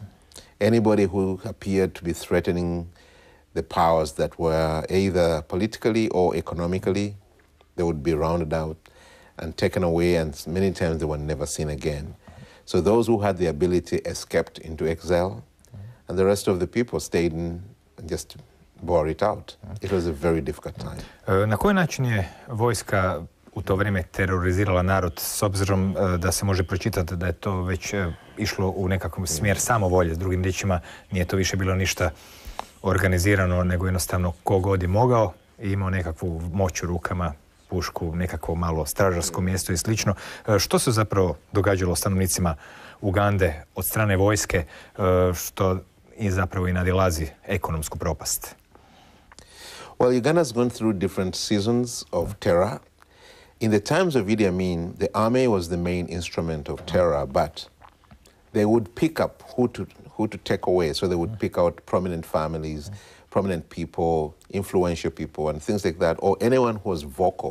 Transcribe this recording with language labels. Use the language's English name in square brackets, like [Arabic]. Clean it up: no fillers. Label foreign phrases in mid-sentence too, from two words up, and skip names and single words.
[English] Anybody who appeared to be threatening the powers that were either politically or economically, they would be rounded out and taken away, and many times they were never seen again. So those who had the ability escaped into exile, and the rest of the people stayed and just bore it out. It was a very difficult time. [Croatian] Na koji način je vojska u to vrijeme terorizirala narod, s obzirom da se može pročitati da je to već išlo u nekakvom smjer samovolje, s drugim riječima nije to više bilo ništa organizirano, nego jednostavno ko god je mogao i imao nekakvu moć u rukama, pušku, nekakvo malo stražarsko mjesto i slično. Što se zapravo događalo stanovnicima Ugande od strane vojske, što i zapravo i nadilazi ekonomsku propast? [English] Well, Uganda's gone through different seasons of terror. In the times of Idi Amin, the army was the main instrument of terror, but they would pick up who to take away. So they would pick out prominent families, prominent people, influential people, and things like that, or anyone who was vocal.